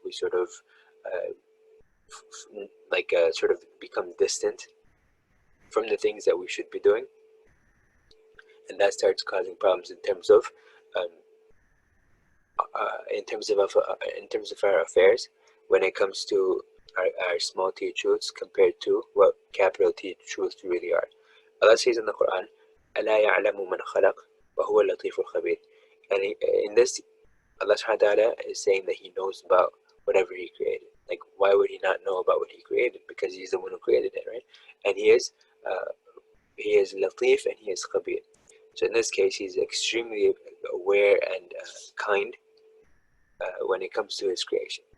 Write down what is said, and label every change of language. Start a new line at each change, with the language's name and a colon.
English: We sort of uh, sort of become distant from the things that we should be doing, and that starts causing problems um, in terms of our affairs, when it comes to our small t truths compared to what capital T truths really are. Allah says in the Quran,
Arabic: أَلَا يَعْلَمُ مَنْ خَلَقَ وَهُوَ اللَّطِيفُ الْخَبِيرُ.
English: And in this, Allah subhanahu wa ta'ala is saying that He knows about whatever He created. Like, why would He not know about what He created? Because He's the one who created it, right? And uh, He is Latif, and He is Khabir. So in this case, He's extremely aware and kind when it comes to His creation.